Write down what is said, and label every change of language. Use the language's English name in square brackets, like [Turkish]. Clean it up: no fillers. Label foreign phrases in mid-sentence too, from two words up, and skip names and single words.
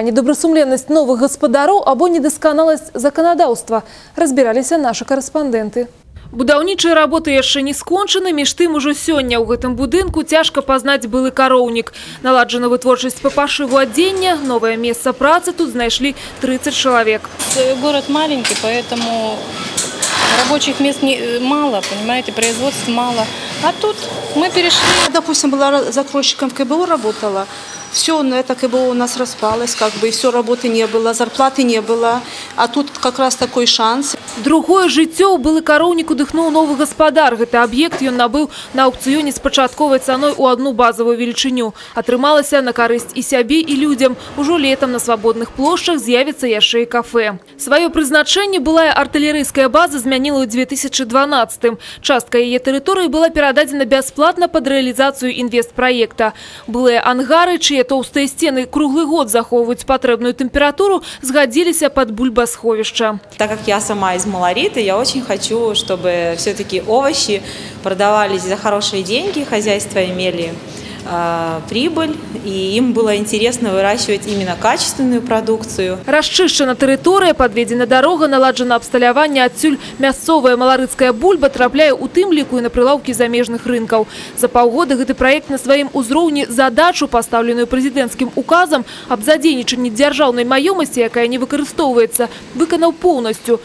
[Belarusian] Недобрасумленнасць новых гаспадароў або недасканаласць заканадаўства? Разбіраліся нашы карэспандэнты. Будаўнічыя работы яшчэ не скончаны, між тым ужо сёння ў гэтым будынку цяжка пазнаць былы кароўнік. Наладжана вытворчасць па пашыву адзення, новае месца працы тут знайшлі 30 чалавек. [Russian] Город маленький, поэтому рабочих мест мало, понимаете, производств мало. А тут мы перешли. Допустим, была закройщиком в КБО, работала. Все, это КБО у нас распалось, и все, работы не было, зарплаты не было. А тут как раз такой шанс. [Belarusian] Другое жыццё ў былы кароўнік удыхнуў новы гаспадар. Гэты аб'ект ён набыў на аўкцыёне з пачатковай цаной у одну базавую велічыню. Атрымалася на карысць і сябе, і людзям. Ужо летам на свабодных плошчах з'явіцца яшчэ і кафэ. Сваё прызначэнне былая артылерыйская база змяніла ў 2012-м. Частка яе тэрыторыі была перададзена бясплатна пад рэалізацыю інвестпраекта. Былыя ангары, чые тоўстыя сцены круглы год захоўваюць патрэбную тэмпературу, згадзіліся пад бульбасховішча. [Russian] Так как я сама из Малориты, я очень хочу, чтобы все-таки овощи продавались за хорошие деньги, хозяйства имели прибыль, и им было интересно выращивать именно качественную продукцию. [Belarusian] Расчышчана тэрыторыя, падведзена дарога, наладжана абсталяванне, адсюль мясцовая маларыцкая бульба трапляе ў тым ліку і на прылаўкі замежных рынкаў. За паўгода гэты праект на сваім узроўні задачу, пастаўленую прэзідэнцкім указам аб задзейнічанні дзяржаўнай маёмасці, якая не выкарыстоўваецца, выканаў поўнасцю.